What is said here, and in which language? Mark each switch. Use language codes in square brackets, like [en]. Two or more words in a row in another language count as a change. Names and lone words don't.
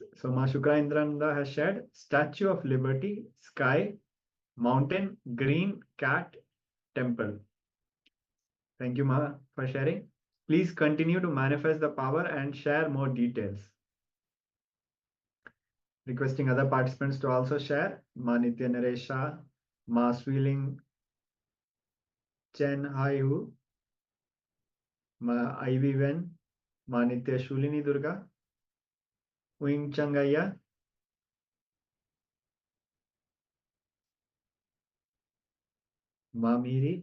[en] So Ma Shukra Indrananda has shared Statue of Liberty, Sky, Mountain, Green, Cat, Temple. Thank you, Ma, for sharing. Please continue to manifest the power and share more details. Requesting other participants to also share. Ma Nitya Naresha, Ma Swiling Chen Haihu, Ma Ivy Wen, Ma Nitya Shulini Durga, Wing Changaya, Ma Miri.